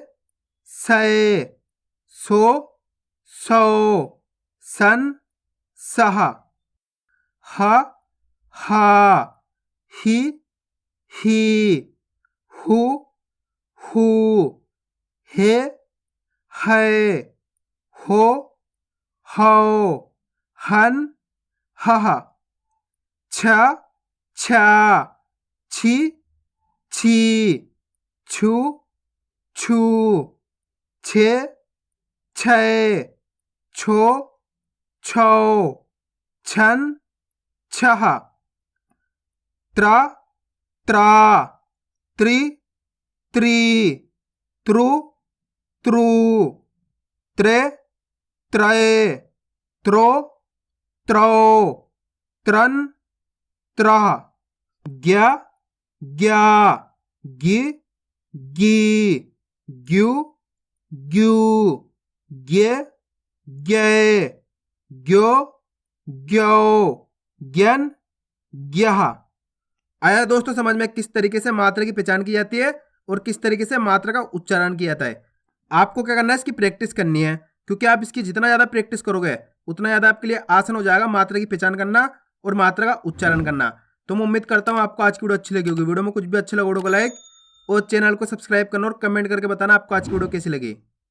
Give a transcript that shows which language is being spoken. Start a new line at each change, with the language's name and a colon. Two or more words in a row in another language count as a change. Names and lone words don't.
Hindi: सय, सो, सौ, सन, सह, ह, हा, ही, ही, हु, हू, हे, है, हो, हौ, हन, हह, छ, छा, छी, छी, छू, छू, छे, छय, छो, छौ, छन, छह, त्र, त्रा, त्रि, त्री,त्रु, त्रु, त्रे, त्रय, त्रो, त्रौ, त्रन, त्रह, ज्ञ, ज्ञा, गि, गी, ग्यू, ग्यू, ज्ञे, ज्ञे, ज्ञो, ज्ञौ, ज्ञन, ज्ञः। आया दोस्तों समझ में किस तरीके से मात्रा की पहचान की जाती है और किस तरीके से मात्रा का उच्चारण किया जाता है। आपको क्या करना है, इसकी प्रैक्टिस करनी है, क्योंकि आप इसकी जितना ज्यादा प्रैक्टिस करोगे उतना ज्यादा आपके लिए आसान हो जाएगा मात्रा की पहचान करना और मात्रा का उच्चारण करना। तो मैं उम्मीद करता हूँ आपको आज की वीडियो अच्छी लगी होगी। वीडियो में कुछ भी अच्छा लगा वीडियो को लाइक और चैनल को सब्सक्राइब करना और कमेंट करके बताना आपको आज की वीडियो कैसी लगी।